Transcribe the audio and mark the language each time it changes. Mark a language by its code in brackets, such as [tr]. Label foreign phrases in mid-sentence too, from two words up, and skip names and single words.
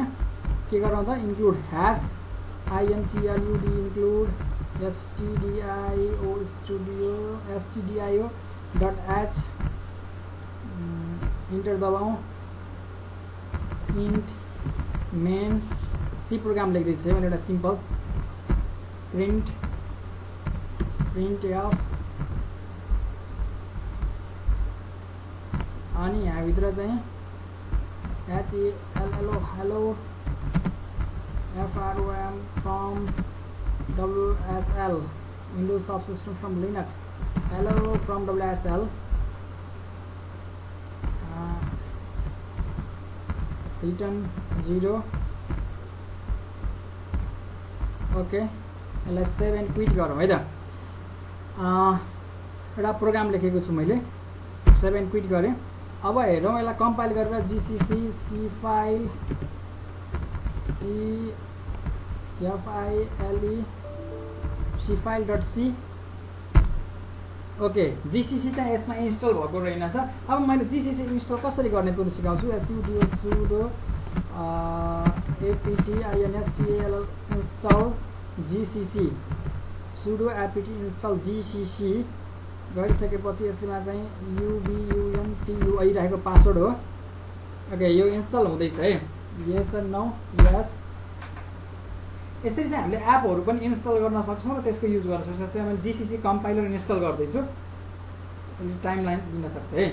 [ne] के गरौँ त, [en] include hash INCLUD include stdio.h enter [ne] दबाउँ, [en] int main C program [ne] लेख्दैछु मैले एउटा [en] simple print f. [ne] अनि यहाँभित्र चाहिँ [en] HELLO हेलो FROM from WSL Windows Subsystem from Linux, hello from WSL, return 0। [ne] ओके, यसलाई [en] save and quit [ne] गरौँ है त। एउटा प्रोग्राम लेखेको छु मैले, [en] save and quit [ne] गरेँ। अब हेरौँ यसलाई कम्पाइल गरेर GCC cfile cfile.c। ओके, GCC चाहिँ यसमा इन्स्टल भएको रहेनछ। अब मैले GCC इन्स्टल कसरी गर्ने त्यो सिकाउँछु। sudo apt install GCC sudo apt install gcc गरिसकेपछि यसमा चाहिँ ubuntu आइरहेको पासवर्ड हो। ओके यो इन्स्टल हुँदैछ है। [en] yes no yes. [ne] यसरी चाहिँ हामीले एपहरू पनि इन्स्टल गर्न सक्छौँ र त्यसको युज गर्न सक्छौँ। जस्तै मैले [en] GCC compiler [ne] इन्स्टल गर्दैछु, टाइमलाइन दिन सक्छ है।